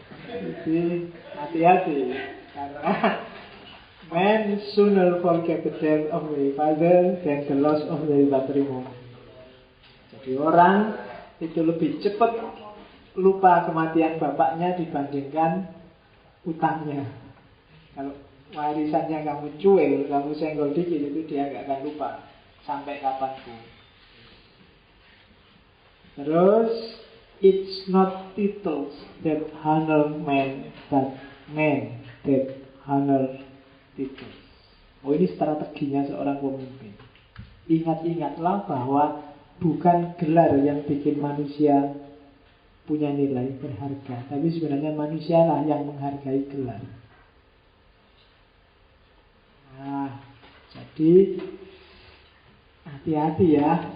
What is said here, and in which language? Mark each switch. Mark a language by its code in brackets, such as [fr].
[id] Jadi hati-hati karena [en] man sooner forget the death of their father than the loss of their patrimony. [id] Jadi orang itu lebih cepat lupa kematian bapaknya dibandingkan utangnya. Kalau warisannya kamu cuel, kamu senggol dikit, itu dia gak akan lupa sampai kapanpun. Terus, [en] it's not titles that honor man, but man that honor titles. [id] Oh, ini strateginya seorang pemimpin. Ingat-ingatlah bahwa bukan gelar yang bikin manusia punya nilai berharga, tapi sebenarnya manusialah yang menghargai gelar. Nah, jadi hati-hati ya.